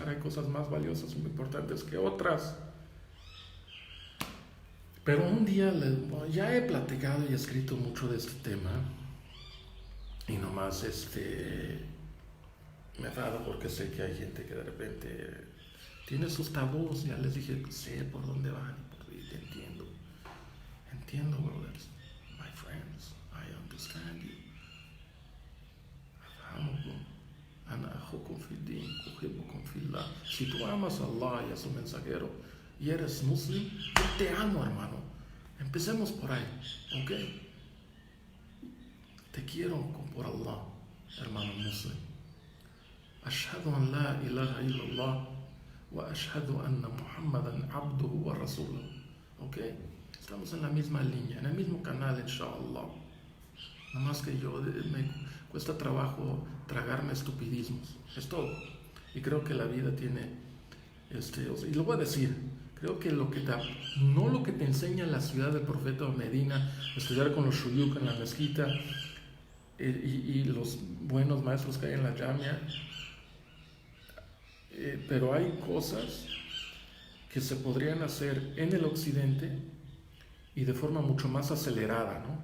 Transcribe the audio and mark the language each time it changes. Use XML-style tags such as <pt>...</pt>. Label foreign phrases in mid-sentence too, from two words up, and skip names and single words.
<es>Hay cosas más valiosas y muy importantes que otras. Pero un día, ya he platicado y escrito mucho de este tema, y nomás me enfado porque sé que hay gente que de repente tiene sus tabús. Ya les dije, sé por dónde van y te entiendo. Entiendo,</es> <en>brothers, my friends, I understand you.</en> <ar>أفهمكم، أنا أخوكم في دين، أحبكم في الله.</ar> <es>Si tú amas a Allah y a su mensajero y eres muslim, yo te amo, hermano. Empecemos por ahí, ¿ok? Te quiero por Allah, hermano muslim.</es> <ar>أشهد أن لا إله إلا الله وأشهد أن محمدا عبده ورسوله.</ar> <es>¿Ok? Estamos en la misma línea, en el mismo canal, inshallah. Nada más que me cuesta trabajo tragarme estupidismos. Es todo. Y creo que la vida tiene, y lo voy a decir, creo que no lo que te enseña la ciudad del profeta Medina, estudiar con los shuyuk en la mezquita, y los buenos maestros que hay en la jamia, pero hay cosas que se podrían hacer en el occidente y de forma mucho más acelerada, ¿no?</es>